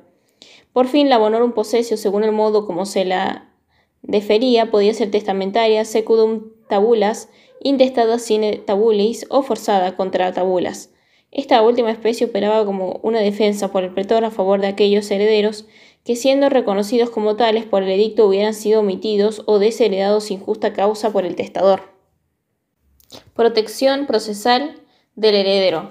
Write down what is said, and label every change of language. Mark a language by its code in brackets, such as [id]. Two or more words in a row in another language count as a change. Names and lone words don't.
[es] Por fin, la [la] bonorum possessio, [es] según el modo como se la defería, podía ser testamentaria, [la] secundum tabulas, [es] intestada [la] sine tabulis [es] o forzada [la] contra tabulas. [es] Esta última especie operaba como una defensa por el pretor a favor de aquellos herederos que, siendo reconocidos como tales por el edicto, hubieran sido omitidos o desheredados sin justa causa por el testador. Protección procesal del heredero.